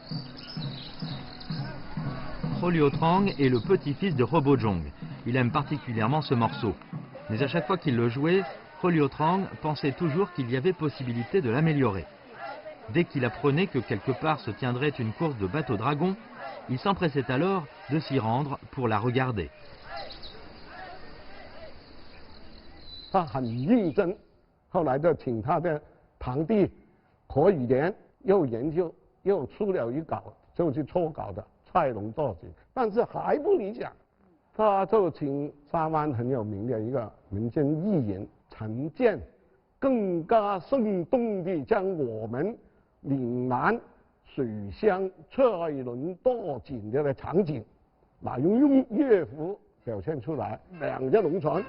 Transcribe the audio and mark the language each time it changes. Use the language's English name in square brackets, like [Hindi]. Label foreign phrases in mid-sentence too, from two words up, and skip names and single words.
[French] Liuotrang est le petit-fils de Rebojong. Il aime particulièrement ce morceau. Mais à chaque fois qu'il le jouait, Liuotrang pensait toujours qu'il y avait possibilité de l'améliorer. Dès qu'il apprenait que quelque part se tiendrait une course de bateaux dragons, il s'empressait alors de s'y rendre pour la regarder. [Chinese] 他很认真，后来就请他的堂弟何以廉又研究又出了一稿，就是初稿的蔡龙作曲，但是还不理想，他就请沙湾很有名的一个民间艺人陈建，更加生动地将我们岭南水乡蔡伦渡井的场景，用乐符表现出来，两只龙船。